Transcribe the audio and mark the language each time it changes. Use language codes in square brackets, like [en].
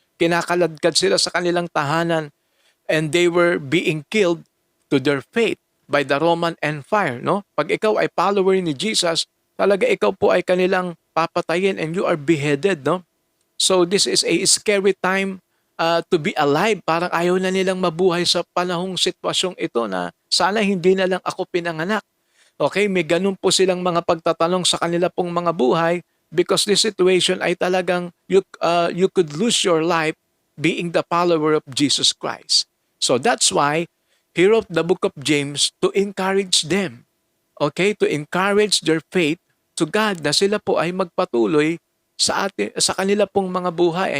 [tl] Kinakaladkad sila sa kanilang tahanan [en] and they were being killed to their fate by the Roman Empire. No? [tl] Pag ikaw ay follower ni Jesus, talaga ikaw po ay kanilang papatayin [en] and you are beheaded. [tl] No? [en] So this is a scary time to be alive. [tl] Parang ayaw na nilang mabuhay sa panahong sitwasyong ito na sana hindi na lang ako pinanganak. Okay, may ganun po silang mga pagtatanong sa kanila pong mga buhay [en] because this situation ay talagang you could lose your life being the follower of Jesus Christ. So that's why he wrote the book of James to encourage them. [tl] Okay, [en] to encourage their faith to God [tl] na sila po ay magpatuloy sa kanila pong mga buhay.